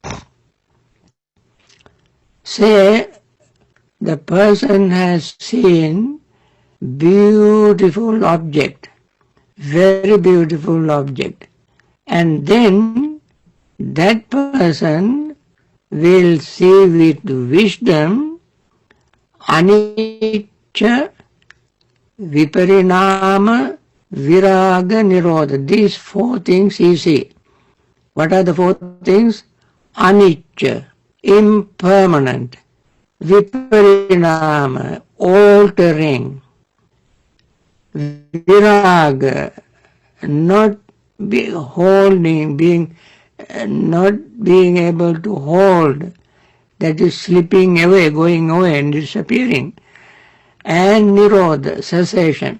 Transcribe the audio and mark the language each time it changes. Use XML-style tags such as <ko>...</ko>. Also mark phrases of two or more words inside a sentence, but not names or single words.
<en>Say, the person has seen beautiful object, very beautiful object, and then that person will see with wisdom</en> <pi>anicca, viparinama, viraga, nirodha.</pi> <en>These four things he sees. What are the four things? Anicca, impermanent, viparinama, altering, viraga, not not being able to hold, that is slipping away, going away and disappearing, and nirodha, cessation.</en>